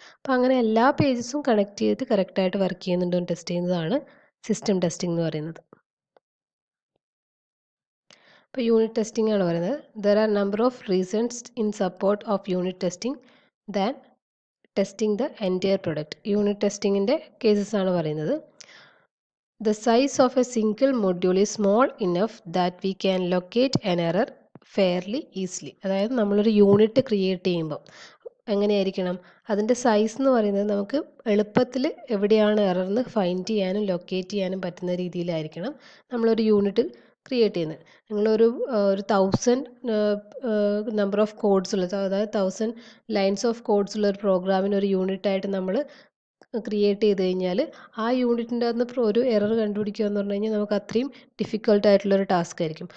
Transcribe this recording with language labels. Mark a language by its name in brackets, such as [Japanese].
[Malayalam] അപ്പോൾ അങ്ങനെ എല്ലാ പേജസും കണക്ട് ചെയ്തിട്ട് കറക്റ്റായിട്ട് വർക്ക് ചെയ്യുന്നുണ്ടോ എന്ന് ടെസ്റ്റ് ചെയ്യുന്നതാണ് സിസ്റ്റം ടെസ്റ്റിംഗ് എന്ന് പറയുന്നത്. ഇപ്പോൾ യൂണിറ്റ് ടെസ്റ്റിംഗ് ആണ് പറയുന്നത്. [English] There are number of reasons in support of unit testing than testing the entire product. [Malayalam] Unit ടെസ്റ്റിങ്ങിൻ്റെ cases ആണ് പറയുന്നത്. [English] The size of a single module is small enough that we can locate an error fairly easily. [Malayalam] അതായത് നമ്മളൊരു unit create ചെയ്യുമ്പോൾ എങ്ങനെയായിരിക്കണം, അതിൻ്റെ size എന്ന് പറയുന്നത് നമുക്ക് എളുപ്പത്തിൽ എവിടെയാണ് എറർ എന്ന് ഫൈൻഡ് ചെയ്യാനും ലൊക്കേറ്റ് ചെയ്യാനും പറ്റുന്ന രീതിയിലായിരിക്കണം നമ്മളൊരു യൂണിറ്റ് ക്രിയേറ്റ് ചെയ്യുന്നത്. നിങ്ങളൊരു 1000 നമ്പർ ഓഫ് കോഡ്സ് ഉള്ള, അതായത് 1000 ലൈൻസ് ഓഫ് കോഡ്സ് ഉള്ള ഒരു പ്രോഗ്രാമിന് ഒരു യൂണിറ്റായിട്ട് നമ്മൾ ക്രിയേറ്റ് ചെയ്ത് കഴിഞ്ഞാൽ ആ യൂണിറ്റിൻ്റെ അകത്ത് ഒരു എറർ കണ്ടുപിടിക്കുക എന്ന് പറഞ്ഞു കഴിഞ്ഞാൽ നമുക്ക് അത്രയും ഡിഫിക്കൽട്ടായിട്ടുള്ളൊരു ടാസ്ക് ആയിരിക്കും.